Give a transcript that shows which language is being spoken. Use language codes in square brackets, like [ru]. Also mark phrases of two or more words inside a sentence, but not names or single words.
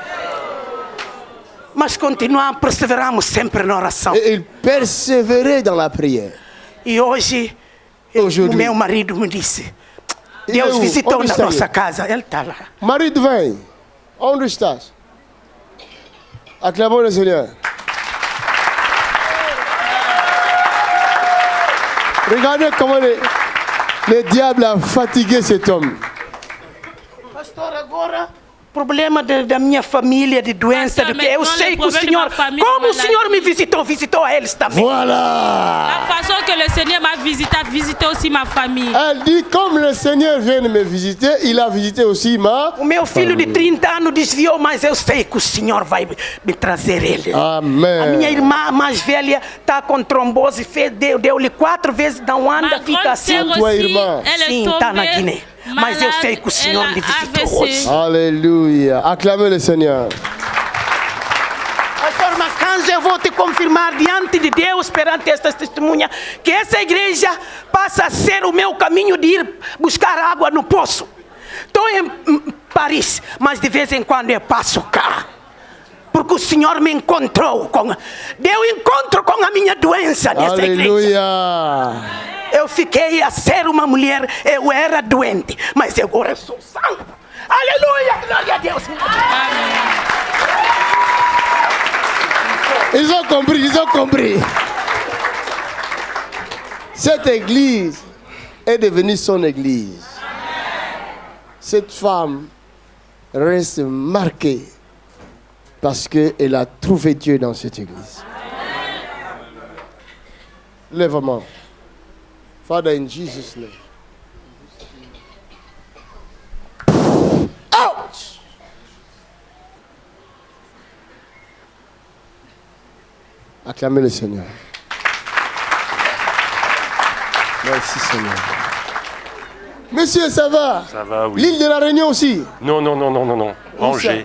[pt] Mas continuamos, perseveramos sempre na oração. [fr] Et il persévérait dans la prière. [pt] E hoje, o meu marido me disse, Deus visitou na nossa casa, ele está lá. Marido, vem. Onde estás? [fr] Acclamons le Seigneur. Regardez comment le diable a fatigué cet homme. [pt] Pastor, agora, problema da minha família, de doença, do que eu sei que o Senhor, como o Senhor me visitou, visitou a eles também. [fr] Voilà. La façon que le Seigneur m'a visité, a visité aussi ma famille. Elle dit, comme le Seigneur vient de me visiter, il a visité aussi ma [pt] O meu filho de 30 anos desviou, mas eu sei que o Senhor vai me trazer ele. Amen. A minha irmã mais velha está com trombose, deu-lhe 4 vezes, não anda, fica assim. A tua irmã? Sim, está na Guiné. Mas eu sei que o Senhor me visitou hoje. [fr] Alléluia. Acclamez le Seigneur. [pt] Pastor Macanjo, eu vou te confirmar diante de Deus, perante esta testemunha, que essa igreja passa a ser o meu caminho de ir buscar água no poço. Estou em Paris, mas de vez em quando eu passo cá. Porque o Senhor me encontrou, deu encontro com a minha doença nessa igreja. Alléluia. Eu fiquei a ser uma mulher, eu era doente, mas agora sou sã. Aleluia, glória a Deus. [fr] Ils ont compris, ils ont compris. Cette église est devenue son église. Cette femme reste marquée parce qu'elle a trouvé Dieu dans cette église. Lève-moi. [en] Father, in Jesus' name. Ouch! [fr] Acclamez le Seigneur. Merci Seigneur. Monsieur, ça va? Ça va, oui. L'île de la Réunion aussi? Non. Angers.